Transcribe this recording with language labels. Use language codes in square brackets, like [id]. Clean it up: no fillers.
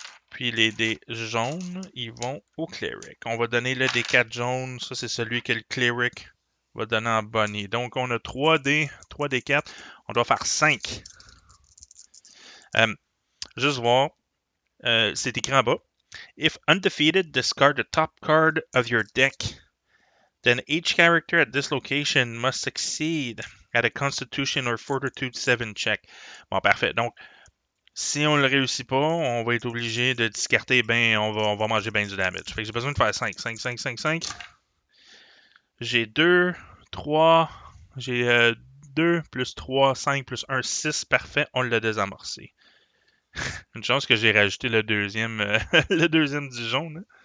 [fr] Puis les dés jaunes, ils vont au cleric. On va donner le D4 jaune, ça c'est celui que le cleric va donner en bunny. Donc on a 3 dés, 3 D4, on doit faire 5. Juste voir, c'est écrit en bas. [en] If undefeated, discard the top card of your deck. Then each character at this location must succeed at a Constitution or Fortitude 7 check. [fr] Bon, parfait. Donc, si on ne le réussit pas, on va être obligé de discarter, on va manger bien du damage. Fait que j'ai besoin de faire 5. 5, 5, 5, 5. J'ai 2, 3, j'ai 2 plus 3, 5 plus 1, 6. Parfait, on l'a désamorcé. Une chance que j'ai rajouté le deuxième, le deuxième du jaune.